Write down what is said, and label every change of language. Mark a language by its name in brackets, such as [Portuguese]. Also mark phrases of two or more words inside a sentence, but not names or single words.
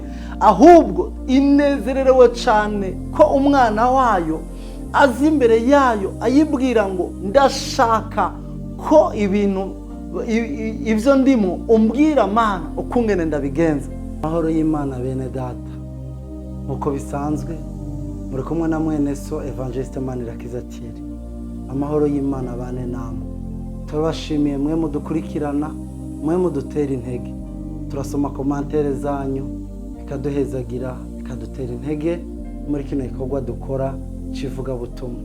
[Rundi] Ahubwo inezererewe cyane ko umwana wayo azi imbere yayo ayibwira ngo ndashaka ko ibyo ndimo umbwira Mana ukungene ndabigenza. Amahoro y'Imana bene data, uko bisanzwe muri kumwe na mwene so Evangeliste Manirakiza Thierry. Amahoro y'Imana bane namwe. Turabashimiye mwe mudukurikirana, mwe mudutera intege. Turasoma komantere zanyu bikaduhezagira, bikadutera intege muri kino gikorwa dukora kivuga butumwa.